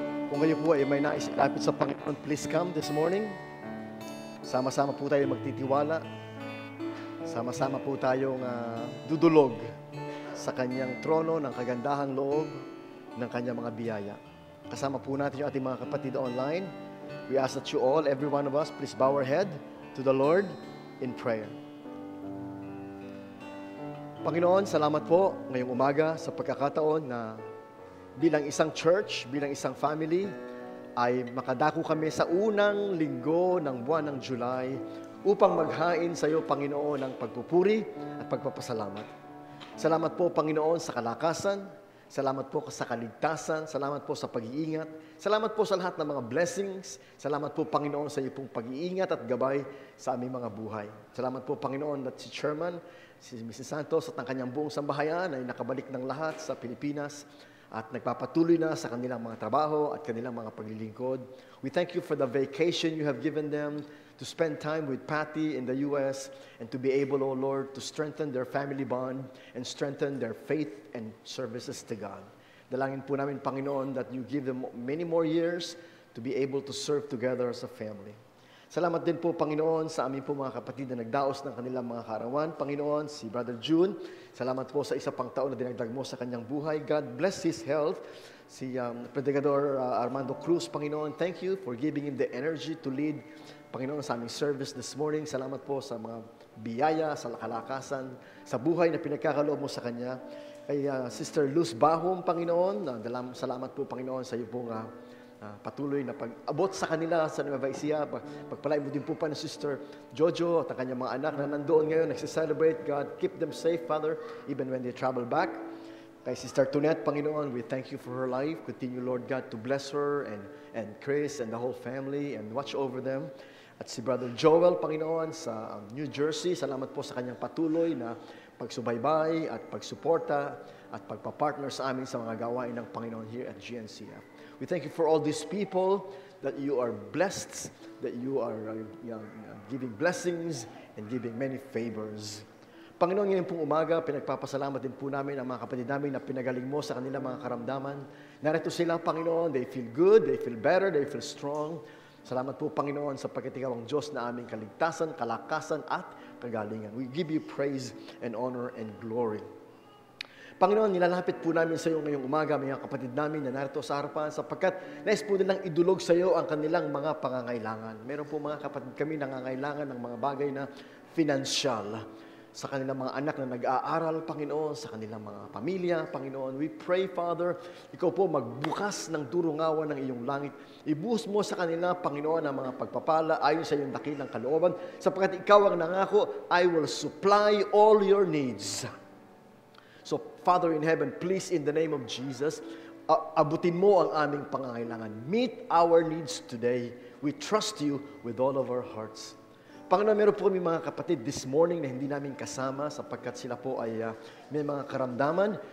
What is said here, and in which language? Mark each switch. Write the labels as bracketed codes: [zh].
[tl] Kung kayo po ay may nais ilapit sa Panginoon, [en] please come this morning. [tl] Sama-sama po tayo magtitiwala. Sama-sama po tayong dudulog sa Kanyang trono ng kagandahang loob ng Kanyang mga biyaya. Kasama po natin yung ating mga kapatid online. [en] We ask that you all, every one of us, please bow our head to the Lord in prayer. [tl] Panginoon, salamat po ngayong umaga sa pagkakataon na bilang isang church, bilang isang family, ay makadako kami sa unang linggo ng buwan ng July upang maghain sa iyo, Panginoon, ng pagpupuri at pagpapasalamat. Salamat po, Panginoon, sa kalakasan. Salamat po sa kaligtasan. Salamat po sa pag-iingat. Salamat po sa lahat ng mga blessings. Salamat po, Panginoon, sa iyo pong pag-iingat at gabay sa aming mga buhay. Salamat po, Panginoon, at si Chairman, si Mrs. Santos at ang kanyang buong sambahayan ay nakabalik ng lahat sa Pilipinas at nagpapatuloy na sa kanilang mga trabaho at kanilang mga paglilingkod. [en] We thank you for the vacation you have given them to spend time with Patty in the U.S. and to be able, O Lord, to strengthen their family bond and strengthen their faith and services to God. [tl] Dalangin po namin, Panginoon, [en] that you give them many more years to be able to serve together as a family. [tl] Salamat din po, Panginoon, sa aming po mga kapatid na nagdaos ng kanilang mga kaarawan. Panginoon, si Brother June, salamat po sa isa pang taon na dinagdag mo sa kanyang buhay. [en] God bless his health. Si Predigador Armando Cruz, Panginoon, thank you for giving him the energy to lead, Panginoon, [tl] sa aming [en] service this morning. [tl] Salamat po sa mga biyaya, sa kalakasan, sa buhay na pinagkakaloob mo sa kanya. Kay Sister Luz Bahom, Panginoon, salamat po, Panginoon, sa iyo pong patuloy na pag-abot sa kanila sa Nueva Ecija. Pagpalain mo din po pa ni Sister Jojo at ang kanyang mga anak na nandoon ngayon, nagsiselebrate. [en] God, keep them safe, Father, even when they travel back. Kay Sister Tunette, Panginoon, we thank you for her life. Continue, Lord God, to bless her and Chris and the whole family and watch over them. [tl] At si Brother Joel, Panginoon, sa New Jersey, salamat po sa kanyang patuloy na pagsubaybay at pagsuporta at pagpapartner sa amin sa mga gawain ng Panginoon here at GNCF. [en] We thank you for all these people that you are blessed, that you are giving blessings and giving many favors. [tl] Panginoon, ngayon pong umaga, pinagpapasalamat din po namin ang mga kapatid namin na pinagaling mo sa kanilang mga karamdaman. Narito sila, Panginoon, [en] they feel good, they feel better, they feel strong. [tl] Salamat po, Panginoon, sapagkat ikaw ang Diyos na aming kaligtasan, kalakasan at kagalingan. [en] We give you praise and honor and glory. [tl] Panginoon, nilalapit po namin sa iyo ngayong umaga, mga kapatid namin na narito sa harapan, sapagkat nais po nilang idulog sa iyo ang kanilang mga pangangailangan. Meron po mga kapatid kami nangangailangan ng mga bagay na financial, sa kanilang mga anak na nag-aaral, Panginoon, sa kanilang mga pamilya, Panginoon. [en] We pray, Father, [tl] ikaw po magbukas ng durungawan ng iyong langit. Ibuhos mo sa kanila, Panginoon, ang mga pagpapala ayon sa iyong dakilang kalooban, sapagkat ikaw ang nangako, [en] I will supply all your needs. So, Father in heaven, please, in the name of Jesus, [tl] abutin mo ang aming pangangailangan. [en] Meet our needs today. We trust you with all of our hearts. [tl] Panginoon, meron po kami mga kapatid [en] this morning [tl] na hindi namin kasama sapagkat sila po ay may mga karamdaman.